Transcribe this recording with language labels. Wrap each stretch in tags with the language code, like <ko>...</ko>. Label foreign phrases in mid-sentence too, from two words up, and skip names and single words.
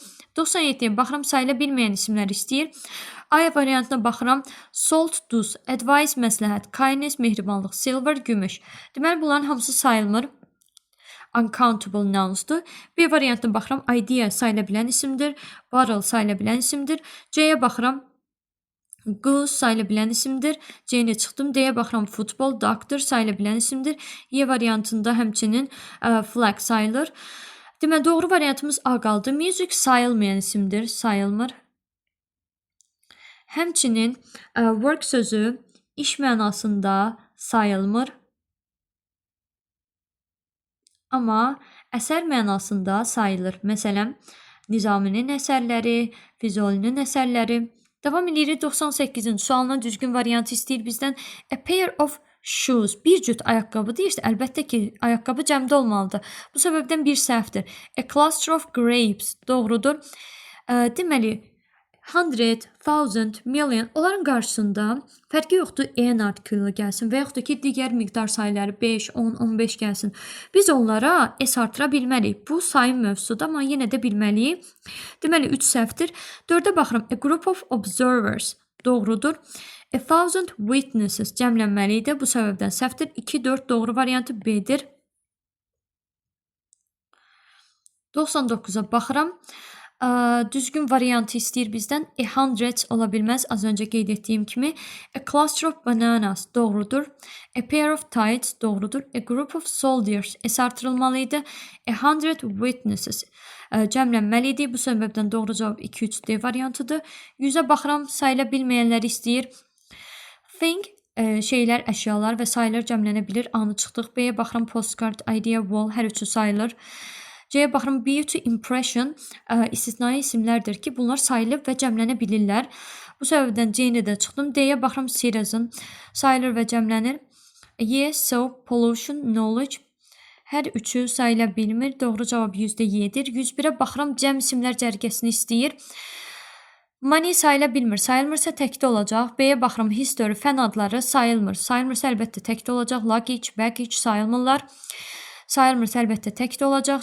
<az>97-yə baxıram, sayıla bilməyən isimlər istəyir. A variantına baxıram, salt, duz, advice, məsləhət, kindness, mehribanlıq, silver, gümüş. Deməli, bunların hamısı sayılmır.</az> <en>Uncountable nounsdur.</en> <az>B variantına baxıram, idea sayıla bilən isimdir. Bottle sayıla bilən isimdir. C-yə baxıram, goose sayıla bilən isimdir. C-ni çıxdım. D-yə baxıram, football, doctor sayıla bilən isimdir. Y variantında həmçinin flag sayılır. Deməli, doğru variantımız A qaldı. Music sayılmayan isimdir, sayılmır. Həmçinin work sözü iş mənasında sayılmır. Amma əsər mənasında sayılır. Məsələn, Nizaminin əsərləri, Füzulinin əsərləri. Davam edirik 98-ci sualına düzgün variantı istəyir bizdən.</az> <en>A pair of shoes.</en> <az>Bir cüt ayaqqabı deyirsə, əlbəttə ki, ayaqqabı cəmdə olmalıdır. Bu səbəbdən bir səhvdir.</az> <en>A cluster of grapes.</en> <az>Doğrudur. Deməli, 100, 1000, million onların qarşısında fərqi yoxdur en artikülü gəlsin və yaxud da ki, digər miqdar sayıları 5, 10, 15 gəlsin. Biz onlara S artıra bilməliyik. Bu sayın mövzusudur, amma yenə də bilməliyik. Deməli, 3 səhvdir. 4-ə baxıram.</az> <en>A group of observers.</en> <az>Doğrudur. 1000 witnesses cəmlənməlidir. Bu səbəbdən səhvdir. 2, 4 doğru variantı B-dir. 99-a baxıram. Düzgün variantı istəyir bizdən. A 100 ola bilməz. Az öncə qeyd etdiyim kimi.</az> <en>A cluster of bananas doğrudur. A pair of tights doğrudur. A group of soldiers S artırılmalıydı. A 100 witnesses cəmlənməlidir.</en> <az>Bu səbəbdən doğru cavab 2-3D variantıdır. 100-ə baxıram. Sayıla bilməyənləri istəyir. Thing şeylər, əşyalar və sayılar cəmlənə bilir. A-nı çıxdıq. B-yə baxıram.</az> <en>Postcard, idea, wall</en> <az>hər üçü sayılır. C-yə baxıram,</az> <en>beauty, impression</en> <az>istisnai isimlərdir ki, bunlar sayılıb və cəmlənə bilirlər. Bu səbəbdən C-ni də çıxdım. D-yə baxıram citizen, sayılır və cəmlənir.</az> <en>Yes, so, pollution, knowledge.</en> <az>Hər üçü sayıla bilmir. Doğru cavab %7'dir. 101'ə baxıram cəm isimlər cərgəsini istəyir. Money sayıla bilmir. Sayılmırsa təkdə olacaq. B-yə baxıram history, fən adları sayılmır. Sayılmırsa əlbəttə təkdə olacaq.</az> <en>Luggage, baggage</en> <az>sayılmırlar. Sayılmırsa əlbəttə təkdə olacaq.</az>